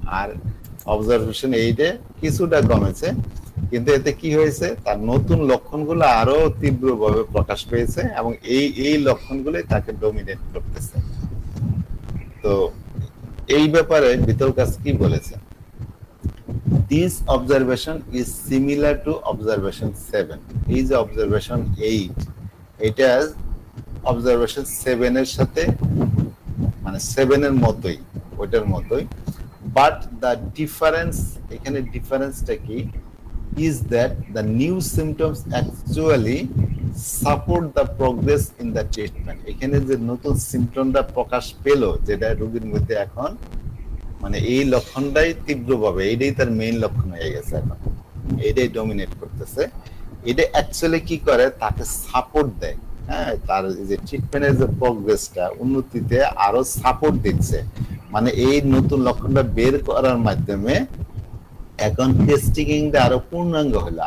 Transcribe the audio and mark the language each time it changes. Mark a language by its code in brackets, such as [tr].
[bn] আর observation এইটে কিছুটা কমেছে, কিন্তু এতে কি হয়েছে, তার নতুন লক্ষণগুলো আরো তীব্রভাবে প্রকাশ পেয়েছে, এবং এই লক্ষণগুলোই তাকে ডমিনেট করতেছে। তো এই ব্যাপারে বিতল কাজ কি বলেছে, [en] this observation is similar to observation 7. [bn] এই যে observation 8, এটা observation 7 এর সাথে মানে 7 এর মতোই, ওইটার মতোই, [en] but the difference, [bn] এখানে ডিফারেন্সটা কি, [en] is that the new symptoms actually support the progress in the treatment. [bn] এখানে যে নতুন সিমটমটা প্রকাশ পেল, যেটা রোগীর মধ্যে এখন মানে এই লক্ষণটাই তীব্রভাবে, এইটাই তার মেইন লক্ষণ হয়ে গেছে, এখন এইটাই ডমিনেট করতেছে, এটা অ্যাকচুয়ালি কি করে, তাকে সাপোর্ট দেয়। হ্যাঁ, তার যে ট্রিটমেন্টের যে প্রোগ্রেসটা, উন্নতিতে আরো সাপোর্ট দিচ্ছে, মানে এই নতুন লক্ষণটা বের করার মাধ্যমে এখন টেস্টিংটা আরো পূর্ণাঙ্গ হলো।